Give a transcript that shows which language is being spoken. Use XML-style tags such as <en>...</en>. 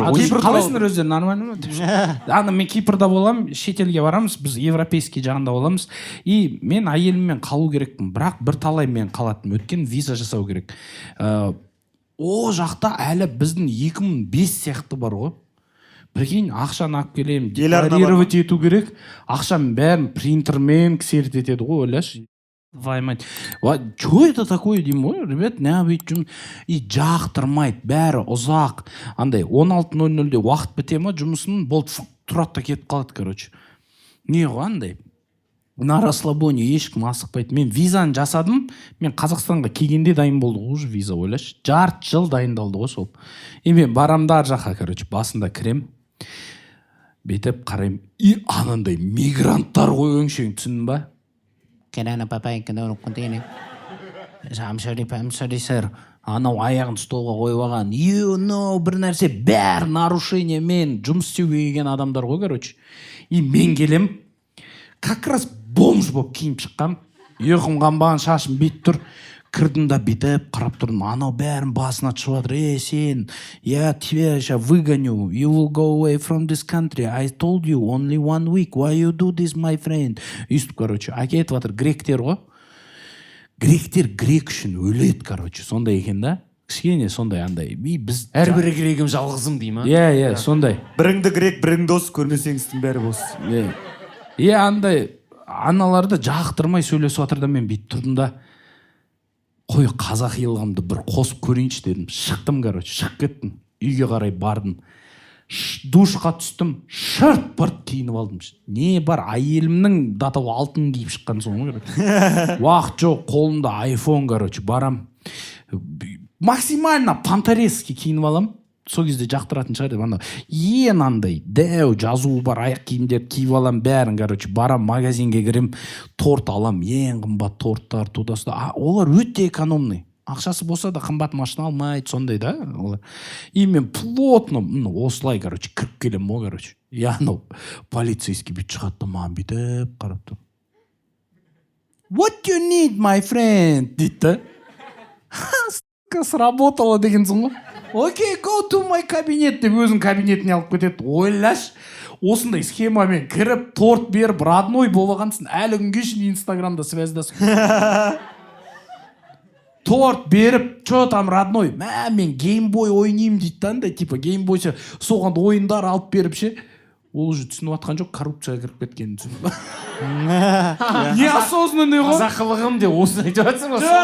<kk>Кипр қалайсыңдар өздері, нормально ма? Ана мен Кипрда болам, шетелге барамыз, біз европейский жағында боламыз. И мен әйеліммен қалу керекпін, бірақ бір талай мен қалатым, өткен виза жасау керек. О жақта әлі біздің 2005 сияқты бар ғой. Прикинь, ақшаны алып келемін, декларировать ету керек. Ақшаның бәрін принтермен ксерт етеді ғой, ойлашы. Ваймайды.</kk> <ru>Что это такое</ru> <kk>деймін ғой, ребят, не бүйтіп и жақтырмайды, бәрі ұзақ. Андай 16:00-де уақыт біте ма жұмысын, болды тұрады да кетіп қалады, короче. Не ғой андай?</kk> <ru>На расслабоне</ru> <kk>ешкім асықпайды. Мен визаны жасадым, мен Қазақстанға келгенде дайын болды ғой, виза, ойлашы. Жарты жыл дайындалды ғой сол. И мен барамда жаққа, короче, басында кірем. Бетіп қарайым. И анандай мигранттар ғой өңшең, түсіндің ба?</kk> <en>I'm sorry, sir.</en> <kk>Анау аяғын столға қойып алған. Бір нәрсе бәрі нарушение, мен жұмыс істеуге келген адамдар ғой, короче. И мен келем,</kk> <ru>как раз</ru> <kk>бомж болып киініп шыққам. Ұйқым қанбаған, шашым бет тұр. Кірдім да бетіп, қарап тұрдым. Анау бәрін басына шығып жатыр. Сен,</kk> <ru>я тебя сейчас выгоню.</ru> <en>You will go away from this country. I told you only 1 week. Why you do this, my friend?</en> <kk>Үстіп, короче, әкетіп жатыр. Гректер ғой. гректер грек үшін өледі, короче, сондай екен да. Кішкене сондай андай. Біз әрбір грегім жалғызым дей ма? Иә, сондай. Біріңді грек, бірің дос, көрмесеңіздің бәрі бос. Андай аналарды жақтырмай сөйлесіп жатыр да, мен бүйтіп тұрдым да, қой қазақи ылғамды бір қосып көрейінші дедім. Шықтым, короче, шығып кеттім. Үйге қарай бардым. Душқа түстім, шырт бырт киініп алдым. Не бар, әйелімнің датау алтын киіп шыққан соң, уақыт жоқ, қолымда айфон, короче, барам. Максимально панторесский киініп алам. Сол кезде жақтыратын шығар деп, ең андай дәу жазуы бар аяқ киімдер киіп алам, бәрін, короче, барам, магазинге кірем, торт алам, ең қымбат торттар,</kk> <ru>туда-сюда.</ru> <kk>Олар өте экономный. Ақшасы болса да қымбат машина алмайды, сондай да. И мен плотно, осылай, короче, кіріп келем, короче. Анау полицейский бүйтіп шығады да, маған бүйтіп қарап тұр.</kk> <en>What you need, my friend?</en> <kk>Дейді да. Сработало дегенсің ғой. Окей,</kk> <en>go to my</en> <kk>кабинет деп өзінің кабинетіне алып кетеді. Ойлаш, осындай схемамен кіріп, торт беріп, родной болғансың, әлі күнге шейін Инстаграмда связьдасың. Торт беріп,</kk> <ru>что там родной?</ru> <kk>Мен геймбой ойнайым дейді андай, типа геймбойша соған ойындар алып беріп ше. Ол уже түсініп атқан жоқ, коррупцияға кіріп кеткенін түсініп. Неосознанный ғой. Қазақылығым деп осыны айтып жатсың ба?</kk>